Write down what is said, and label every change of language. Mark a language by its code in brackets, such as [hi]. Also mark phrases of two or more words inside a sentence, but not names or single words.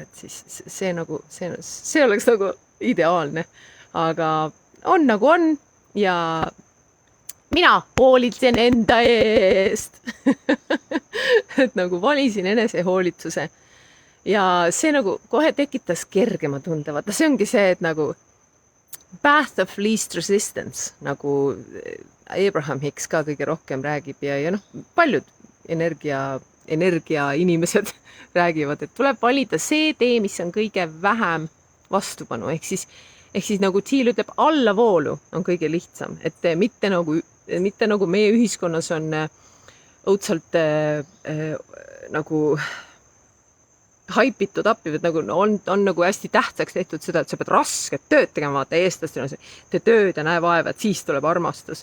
[et] Et siis see oleks nagu ideaalne. Aga on nagu on ja mina hoolitsen enda eest. Et nagu valisin enesehoolitsuse. Ja see nagu kohe tekitas kergema tunde. Vaata, see ongi see, et nagu [en] path of least resistance, [et] nagu Abraham Hicks ka kõige rohkem räägib ja paljud energiainimesed räägivad, et tuleb valida see tee, mis on kõige vähem vastupanu, ehk siis nagu Thiel ütleb, allavoolu on kõige lihtsam, et mitte nagu meie ühiskonnas on õudselt nagu haipitud appi, et nagu on nagu hästi tähtsaks tehtud seda, et sa pead rasket tööd tegema, vaata eestlastel on see, tee tööd ja näe vaeva, et siis tuleb armastus.